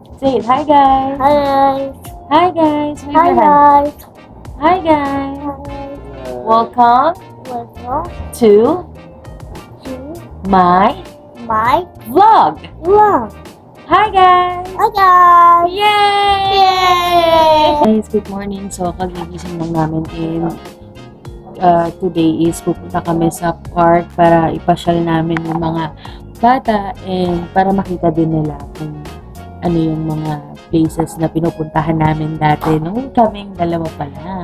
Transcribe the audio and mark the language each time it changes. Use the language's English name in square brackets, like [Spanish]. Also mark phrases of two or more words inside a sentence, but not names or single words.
[English] Say it. Hi, guys. Hi. Hi, guys. Wave Hi, your hand. guys. Hi, guys. Hi. Welcome Welcome to to my my vlog. vlog. Hi, guys. Hi, guys. Yay! Yay! Guys, good morning. So, [Filipino] kagigising lang namin [English] and today is [Filipino] pupunta kami sa park para ipasyal namin yung mga bata and para makita din nila kung ano yung mga places na pinupuntahan namin dati nung kaming dalawa pa lang.